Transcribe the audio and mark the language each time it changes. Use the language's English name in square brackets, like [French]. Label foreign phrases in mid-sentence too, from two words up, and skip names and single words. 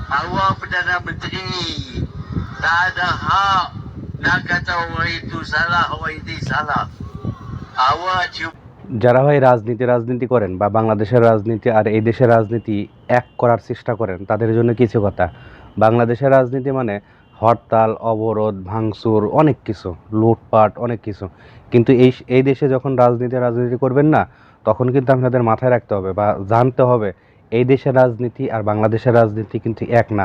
[Malay] Awak Perdana Menteri tak ada hak nak kata orang itu salah, orang ini salah. Awak cuba [Bangla] যারা ভাই রাজনীতি করেন বা বাংলাদেশের রাজনীতি আর এই দেশের রাজনীতি এক করার চেষ্টা করেন তাদের জন্য কিছু কথা। বাংলাদেশের রাজনীতি মানে হরতাল, অবরোধ, ভাঙচুর, অনেক কিছু, লুটপাট, অনেক কিছু। কিন্তু এই দেশে যখন রাজনীতি করবেন না, তখন কিন্তু আপনাদের মাথায় রাখতে হবে বা জানতে হবে এই দেশের রাজনীতি আর বাংলাদেশের রাজনীতি কিন্তু এক না।